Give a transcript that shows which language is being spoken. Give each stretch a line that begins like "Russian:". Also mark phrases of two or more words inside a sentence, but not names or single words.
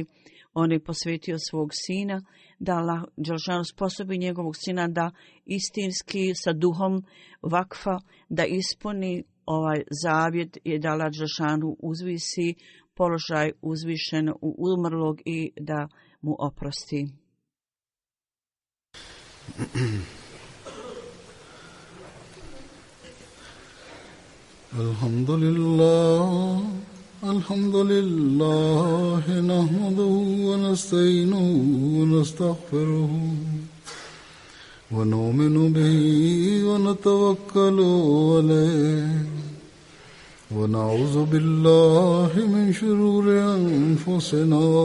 Bosnian: On je posvetio svog sina, da Allah Đelešanu sposobi njegovog sina da istinski sa duhom vakfa, da ispuni ovaj zavjet i da Allah Đelešanu uzvisi položaj uzvišen u umrlog i da mu oprosti. Alhamdulillah.
Arabic: الحمد لله نحمده ونستعينه ونستغفره ونؤمن به ونتوكل عليه ونعوذ بالله من شرور أنفسنا